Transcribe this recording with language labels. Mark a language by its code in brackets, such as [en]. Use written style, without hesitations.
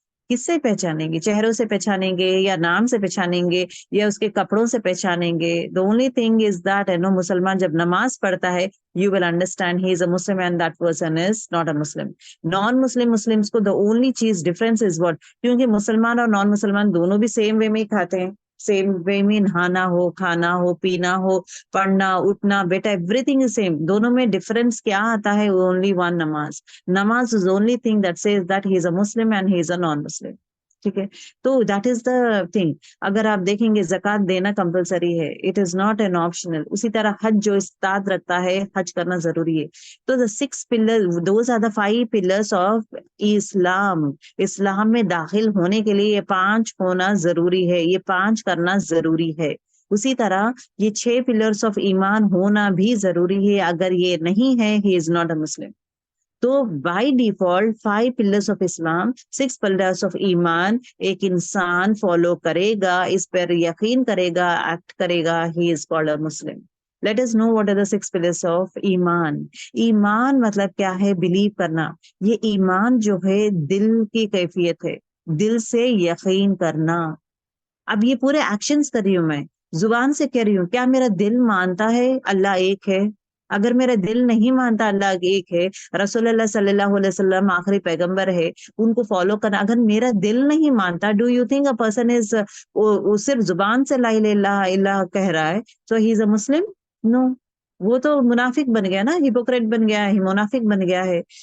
[ur] کس سے پہچانیں گے؟ چہروں سے پہچانیں گے یا نام سے پہچانیں گے یا اس کے کپڑوں سے پہچانیں گے؟ [en] the only thing is that [ur] مسلمان جب نماز پڑھتا ہے [en] you will understand he is a Muslim [ur] and that person is not a Muslim. Muslims کو the only چیز [en] difference is what، [ur] کیونکہ مسلمان اور نان مسلمان دونوں بھی سیم وے میں ہی کھاتے ہیں، سیم وے میں نہانا ہو، کھانا ہو، پینا ہو، پڑھنا اٹھنا، بیٹا [en] Everything is same. [ur] دونوں میں ڈفرینس کیا آتا ہے؟ [en] Only one, نماز. Namaz is the only thing that says that he is a Muslim and he is a non-Muslim. [ur] ٹھیک ہے. تو [en] That is the thing. [ur] اگر آپ دیکھیں گے زکوٰۃ دینا کمپلسری ہے, [en] It is not an optional. [ur] اسی طرح حج جو استاد رکھتا ہے, حج کرنا ضروری ہے. تو دا 6 pillar, [en] Those are the 5 pillars of Islam. [ur] اسلام میں داخل ہونے کے لیے یہ 5 ہونا ضروری ہے, یہ 5 کرنا ضروری ہے. اسی طرح یہ 6 پلرس آف ایمان ہونا بھی ضروری ہے. اگر یہ نہیں ہے, [en] He is not a Muslim. [ur] تو by default 5 pillars of Islam, 6 pillars of ایمان ایک انسان فالو کرے گا, اس پر یقین کرے گا, ایکٹ کرے گا, [en] He is called a Muslim. Let us know what are the 6 pillars of Iman. [ur] ایمان مطلب کیا ہے؟ بلیو کرنا. یہ ایمان جو ہے دل کی کیفیت ہے, دل سے یقین کرنا. اب یہ پورے ایکشنز کر رہی ہوں میں, زبان سے کہہ رہی ہوں. کیا میرا دل مانتا ہے اللہ ایک ہے؟ اگر میرا دل نہیں مانتا اللہ ایک ہے, رسول اللہ صلی اللہ علیہ وسلم آخری پیغمبر ہے, ان کو فالو کرنا, اگر میرا دل نہیں مانتا, [en] do you think a person is, [ur] وہ صرف زبان سے لا الہ الا اللہ کہہ رہا ہے, [en] So he is a Muslim? No, [ur] وہ تو منافق بن گیا نا, ہپوکریٹ بن گیا ہے, منافق بن گیا ہے.